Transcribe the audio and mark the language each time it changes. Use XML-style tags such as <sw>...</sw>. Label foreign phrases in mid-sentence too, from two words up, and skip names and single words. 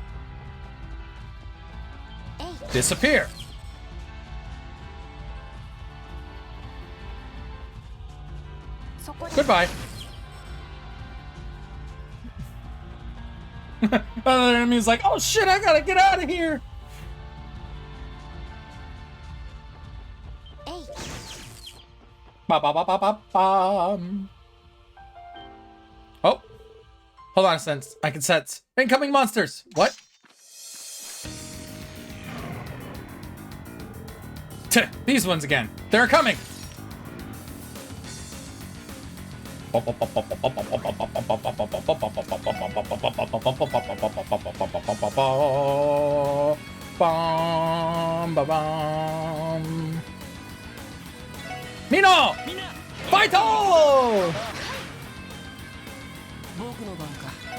<en>Hey. Disappear. Goodbye. Another enemy's like, oh shit, I gotta get out of here. Hey. Ba ba ba ba ba bum. Oh, hold on a sense. I can sense incoming monsters. What? These ones again. They're coming. Mino!</en> <ja>みんな</ja> <en>Fight!</en> <ja>僕の番か。</ja>